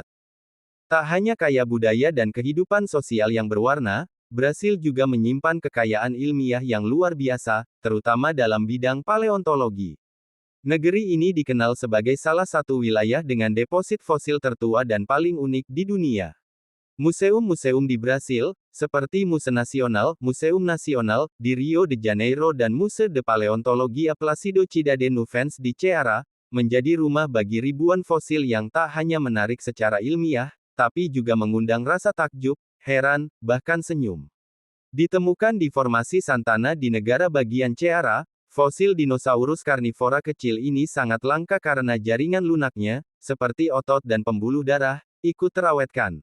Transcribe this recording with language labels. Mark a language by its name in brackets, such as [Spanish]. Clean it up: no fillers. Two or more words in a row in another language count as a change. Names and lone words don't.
[Indonesian] Tak hanya kaya budaya dan kehidupan sosial yang berwarna, Brasil juga menyimpan kekayaan ilmiah yang luar biasa, terutama dalam bidang paleontologi. Negeri ini dikenal sebagai salah satu wilayah dengan deposit fosil tertua dan paling unik di dunia. Museum-museum di Brasil, seperti Museu Nacional, Museum Nasional, di Rio de Janeiro dan Museu de Paleontologia Plácido Cidade Nuvens di Ceará, menjadi rumah bagi ribuan fosil yang tak hanya menarik secara ilmiah, tapi juga mengundang rasa takjub, heran, bahkan senyum. Ditemukan di formasi Santana di negara bagian Ceará, fosil dinosaurus karnivora kecil ini sangat langka karena jaringan lunaknya, seperti otot dan pembuluh darah, ikut terawetkan.